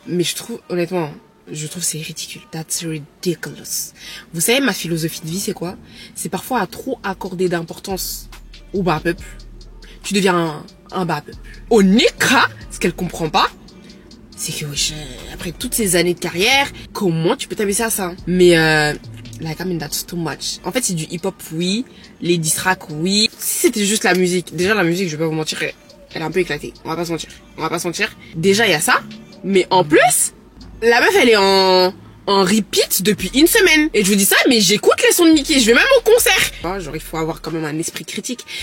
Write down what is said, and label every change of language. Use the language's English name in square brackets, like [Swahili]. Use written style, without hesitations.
[French] Mais je trouve, honnêtement, c'est ridicule. [English] That's ridiculous. [French] Vous savez, ma philosophie de vie, c'est quoi? C'est parfois à trop accorder d'importance au bas peuple. Tu deviens un bas peuple. Au Nika, ce qu'elle comprend pas, c'est que wesh, après toutes ces années de carrière, comment tu peux t'abaisser à ça? Mais [English] like, I mean, that's too much. [French] En fait, c'est du hip-hop, oui. Les diss tracks, oui. Si c'était juste la musique, déjà la musique, je vais pas vous mentir, elle est un peu éclatée. On va pas se mentir. Déjà, il y a ça. Mais en plus, la meuf, elle est en repeat depuis une semaine. Et je vous dis ça, mais j'écoute les sons de Nicki. Je vais même au concert. Genre, il faut avoir quand même un esprit critique.